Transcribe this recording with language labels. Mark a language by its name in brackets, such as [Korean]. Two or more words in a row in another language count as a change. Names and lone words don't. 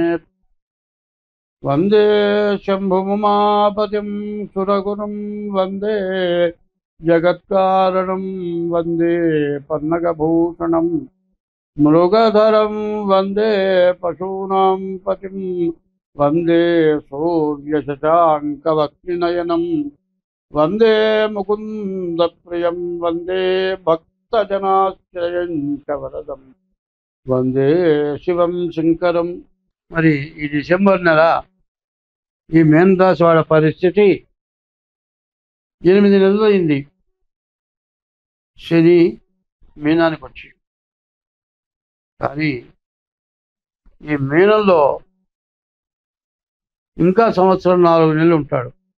[Sanskrit] वंदे शंभुमुमापतिं सुरगुरुं वंदे जगत्कारणं वंदे पन्नगभूषणं मृगधरं वंदे पशूनां पतिं वंदे सूर्यशशाङ्कवक्निनयनं वंदे मुकुन्दप्रियं वंदे भक्तजनाश्रयं च वरदं వందే శివం శంకరం. [Telugu] మరి ఈ డిసెంబర్ నెల ఈ మీనరాశి వాళ్ళ పరిస్థితి 8 నెలలు అయింది. శని మీనానికి వచ్చి, కానీ ఈ మీనంలో ఇంకా సంవత్సరం 4 నెలలు ఉంటాడు.